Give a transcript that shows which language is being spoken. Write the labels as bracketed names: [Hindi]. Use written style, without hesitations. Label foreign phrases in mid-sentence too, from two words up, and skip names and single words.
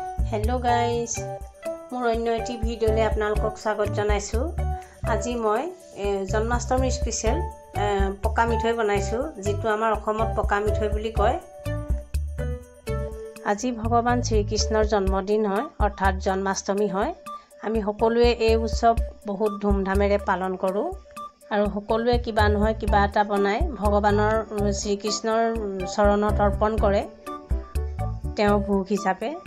[Assamese] হেল' গাইজ মোৰ অন্য এটা ভিডিঅ'লৈ আপোনালোকক স্বাগত জনাইছো। আজি মই জন্মাষ্টমী স্পেশাল পকা মিঠৈ বনাইছো, যেটো আমাৰ অসমত পকা মিঠৈ বুলি কয়। আজি ভগৱান শ্ৰীকৃষ্ণৰ জন্মদিন হয়, অৰ্থাৎ জন্মাষ্টমী হয়। আমি সকলোৱে এই উৎসৱ বহুত ধুমধামেৰে পালন কৰো আৰু সকলোৱে কিবা নহয় কিবা এটা বনাই ভগৱানৰ শ্ৰীকৃষ্ণৰ চৰণত অৰ্পণ কৰে তেওঁ ভোগ হিচাপে।